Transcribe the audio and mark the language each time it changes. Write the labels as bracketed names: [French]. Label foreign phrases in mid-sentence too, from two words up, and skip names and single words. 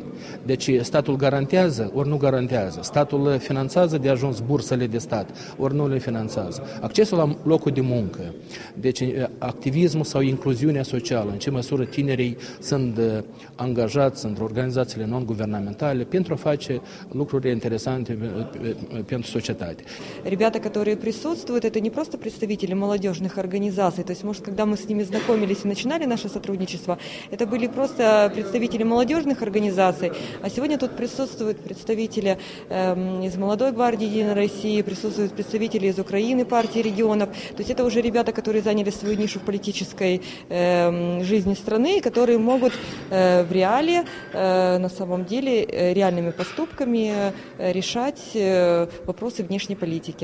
[Romanian] Deci statul garantează, ori nu garantează. Statul finanțează de ajuns bursele de stat, ori nu le finanțează. Accesul la locul de muncă. Deci activismul sau incluziunea socială, în ce măsură tinerii sunt angajați între organizațiile non-guvernamentale pentru a face lucruri interesante pentru societate. [Russian] Ребята, которые присутствуют, это не просто представители молодежных организаций, то есть, может, когда мы с ними знакомились и начинали наше сотрудничество, это были просто представители молодежных организаций, а сегодня тут присутствуют представители из Молодой гвардии Единой России, присутствуют представители из Украины, партии регионов, то есть это уже ребята, которые заняли свою нишу в политической жизни страны, которые могут в реале, на самом деле, реальными поступками решать вопросы внешней политики.